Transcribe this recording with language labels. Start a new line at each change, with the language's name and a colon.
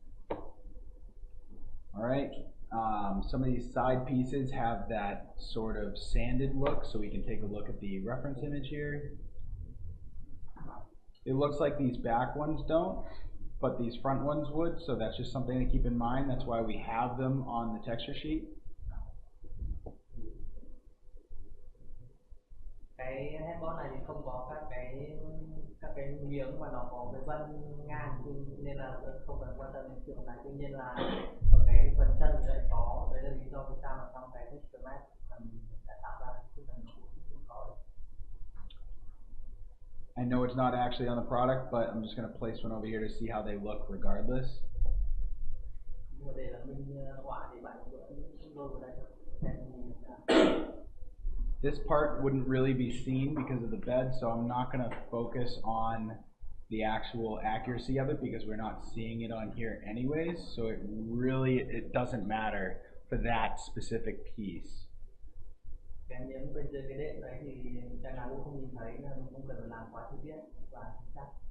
English: All right, some of these side pieces have that sort of sanded look, so we can take a look at the reference image here. It looks like these back ones don't, but these front ones would, so that's just something to keep in mind. That's why we have them on the texture sheet.
Vietnamese: Cái headboard này thì không có các cái miếng mà nó có cái vân ngang, nên là không cần quan tâm đến trường này. Tuy nhiên là ở cái phần chân thì lại có, đấy là lý do vì sao mà trong cái texture map mình đã tạo ra cái phần cũng có.
English: I know it's not actually on the product, but I'm just going to place one over here to see how they look regardless.
Vietnamese: Nhưng mà để là mình họa thì bạn vẫn lôi vào đây thôi.
English: This part wouldn't really be seen because of the bed, so I'm not going to focus on the actual accuracy of it because we're not seeing it on here anyways, so it doesn't matter for that specific piece.
Vietnamese: Cái miếng bên dưới cái đệm đấy thì chắc là cũng không nhìn thấy nên mình không cần làm quá chi tiết và chính xác.